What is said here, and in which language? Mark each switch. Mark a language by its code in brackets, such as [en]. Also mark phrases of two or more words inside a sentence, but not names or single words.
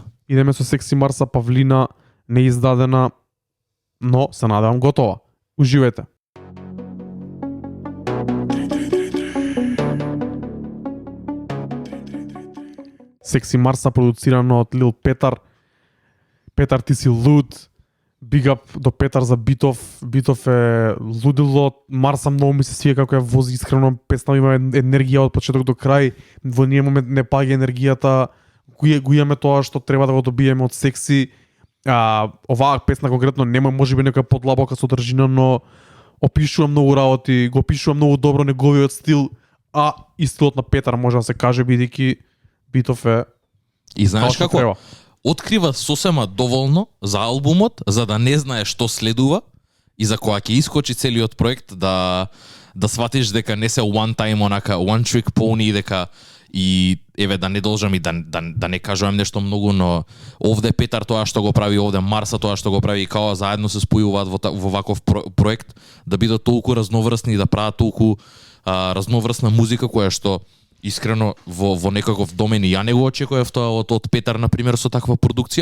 [mk] Идеме со Секси Марса, Павлина, неиздадена, но се надевам готова. Уживајте. Секси Марса продуцирано од Лил Петар. Петар, ти си луд. [en] Big up [mk] до Петар за битов. Битов е лудило. Марса многу ми се свија како ја вози искрено. Песна има енергија од почеток до крај. Во ние момент не паѓа енергијата. Го имаме тоа што треба да го добиеме од Секси. Оваа песна конкретно нема можеби нека подлабока содржина, но опишува многу работи, го опишува многу добро неговиот стил, а и стилот на Петар може да се каже бидејќи битов е И знаеш што како? треба. Открива сосема доволно за албумот, за да не знае што следува и за кога ќе искочи целиот проект да сватиш дека не [en] се one time онака one trick pony, [mk] дека и еве да не должам и да не кажувам нешто многу, но овде Петар тоа што го прави, овде Марса тоа што го прави, и као заедно се спојуваат во ваков проект, да бидат толку разноврсни и да прават толку разноврсна музика која што искрено во некаков домен и ја не го очекував тоа од Петар на пример со таква продукција.